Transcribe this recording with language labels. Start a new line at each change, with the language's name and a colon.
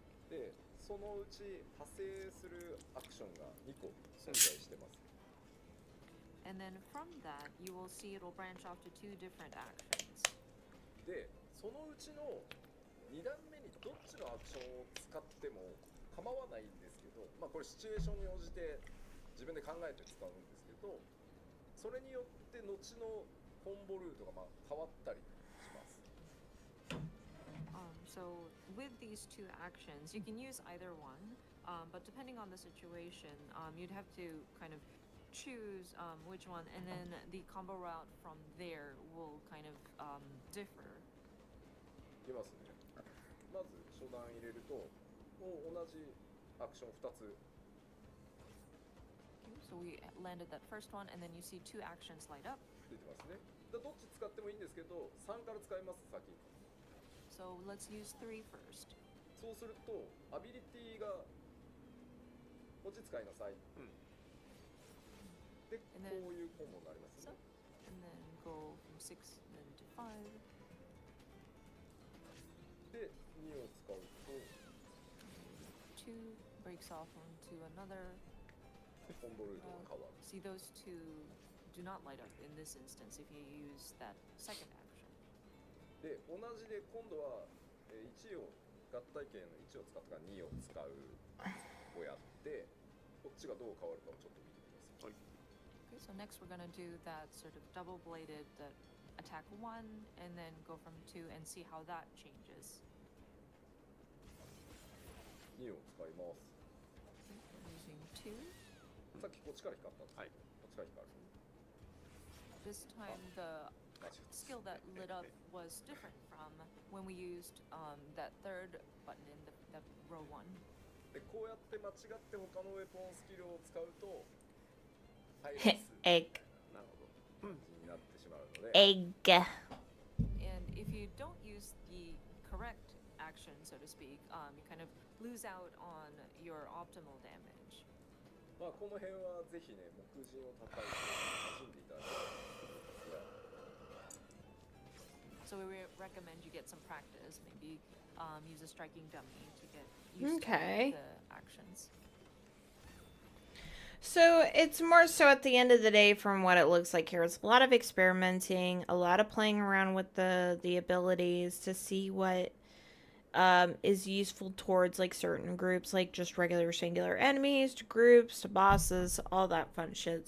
Japanese: で、そのうち派生するアクションが2個存在してます。
English: And then from that, you will see it will branch off to two different actions.
Japanese: で、そのうちの2段目にどっちのアクションを使っても構わないんですけど、これシチュエーションに応じて自分で考えて使うんですけど、それによって後のコンボルートが変わったりします。
English: So with these two actions, you can use either one, but depending on the situation, you'd have to kind of choose which one, and then the combo route from there will kind of differ.
Japanese: いきますね。まず初段入れると、もう同じアクション2つ
English: Okay, so we landed that first one, and then you see two actions light up.
Japanese: 出てますね。どっち使ってもいいんですけど、3から使います先。
English: So let's use 3 first.
Japanese: そうするとアビリティがこっち使いなさい。で、こういうコンボになりますね。
English: And then go from 6 then to 5.
Japanese: で、2を使うと
English: 2 breaks off onto another.
Japanese: コンボルートが変わる。
English: See, those two do not light up in this instance if you use that second action.
Japanese: で、同じで今度は1を合体系の1を使ったから2を使うをやって、こっちがどう変わるかをちょっと見てください。
English: Okay, so next we're gonna do that sort of double-bladed attack 1, and then go from 2 and see how that changes.
Japanese: 2を使います。
English: Okay, we're using 2.
Japanese: さっきこっちから光ったんです。はい。こっちから光る。
English: This time the skill that lit up was different from when we used that third button in the row 1.
Japanese: で、こうやって間違って他のウェポンスキルを使うと、 Egg. なるほど。になってしまうので。 Egg.
English: And if you don't use the correct action, so to speak, you kind of lose out on your optimal damage.
Japanese: まあこの辺はぜひね、目次を叩いて楽しんでいただきたいですが。
English: So we recommend you get some practice. Maybe use a striking dummy to get used Okay. to the actions. So it's more so at the end of the day, from what it looks like here, it's a lot of experimenting, a lot of playing around with the abilities to see what is useful towards like certain groups, like just regular singular enemies, to groups, to bosses, all that fun shit.